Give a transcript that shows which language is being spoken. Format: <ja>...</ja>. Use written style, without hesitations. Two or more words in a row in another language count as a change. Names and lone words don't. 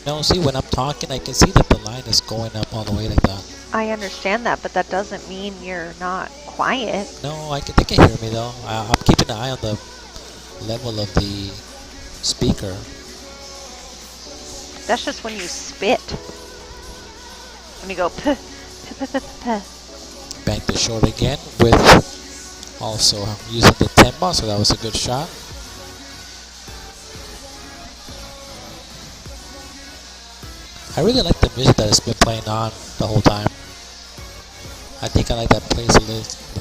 <en>No, see, when I'm talking, I can see that the line is going up all the way like that. I understand that, but that doesn't mean you're not quiet. No, they can hear me, though. I'm keeping an eye on the level of the speaker. That's just when you spit. When you go puh, puh, puh, puh, puh. Bank the short again with also using the 10 ball, so that was a good shot. I really like the music that has been playing on the whole time. I think I like that playlist.</en>